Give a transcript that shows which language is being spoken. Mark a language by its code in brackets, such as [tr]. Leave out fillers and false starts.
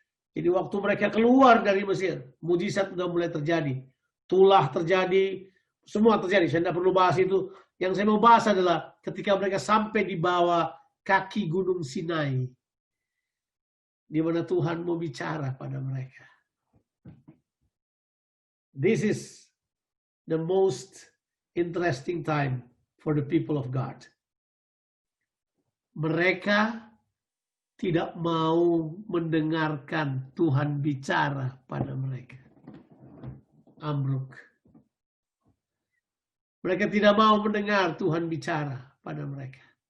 [id] Jadi waktu mereka keluar dari Mesir, mujizat sudah mulai terjadi. Tulah terjadi, semua terjadi. Saya tidak perlu bahas itu. Yang saya mau bahas adalah ketika mereka sampai di bawah kaki Gunung Sinai. Di mana Tuhan mau bicara pada mereka. [en] This is the most interesting time for the people of God. [id] Mereka tidak mau mendengarkan Tuhan bicara pada mereka. Ambruk. Mereka tidak mau mendengar Tuhan bicara pada mereka.